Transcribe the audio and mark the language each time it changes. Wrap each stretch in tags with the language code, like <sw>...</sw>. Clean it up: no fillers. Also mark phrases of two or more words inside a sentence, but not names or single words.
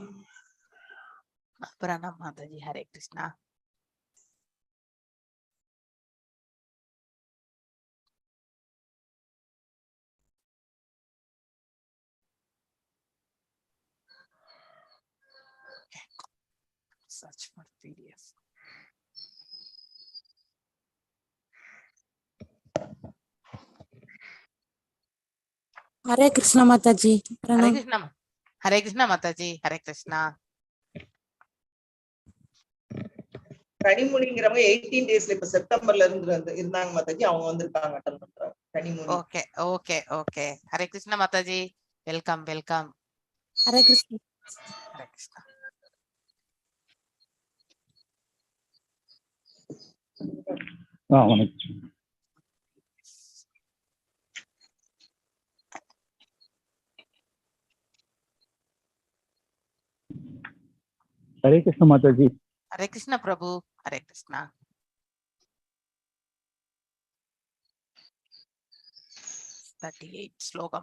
<ta>பிரணாம் மாதாஜி. ஹரே கிருஷ்ணா.</ta> <en>Search for PDF.</en> <hi>हरे कृष्णा माता जी. हरे कृष्णा. हरे कृष्णा माता जी. हरे कृष्णा.</hi> <ta>கனிமொழிங்கிறவங்க 18 டேஸ்ல இப்ப செப்டம்பர்ல இருந்து இருந்தாங்க மாதாஜி, அவங்க வந்திருக்காங்க அட்டெண்ட் பண்றாங்க. கனிமொழி.</ta> <en>okay okay okay.</en> <ta>ஹரே கிருஷ்ணா மாதாஜி.</ta> <en>welcome welcome.</en> <hi>हरे कृष्णा.</hi> <ta>ஹரே கிருஷ்ணா. வணக்கம்.</ta> <hi>हरे कृष्ण माता जी. हरे कृष्णा प्रभु. हरे कृष्णा.</hi> <ta>ஸ்லோகம்.</ta>